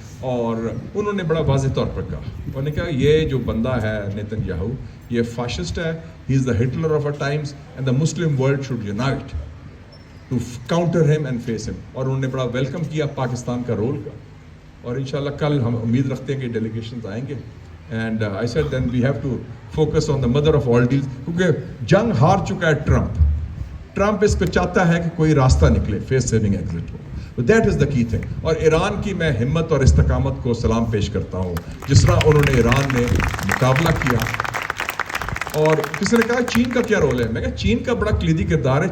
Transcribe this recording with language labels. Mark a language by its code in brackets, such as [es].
[ur] اور انہوں نے بڑا واضح طور پر کہا، انہوں نے کہا یہ جو بندہ ہے نیتن یاہو، یہ فاشسٹ ہے، [en] He is the Hitler of our times and the Muslim world should unite to counter him and face him. [ur] اور انہوں نے بڑا ویلکم کیا پاکستان کا رول کا. اور انشاءاللہ کل ہم امید رکھتے ہیں کہ ڈیلیگیشنز آئیں گے. [en] And I said then we have to focus on the mother of all deals. [ur] کیونکہ جنگ ہار چکا ہے ٹرمپ اس کو چاہتا ہے کہ کوئی راستہ نکلے، face saving exit ہو. [en] That is the key thing. [ur] اور ایران کی میں ہمت اور استقامت کو سلام پیش کرتا ہوں، جس طرح انہوں نے ایران میں مقابلہ کیا. اور کسی نے کہا چین کا کیا رول ہے؟ میں کہا چین کا بڑا کلیدی کردار ہے.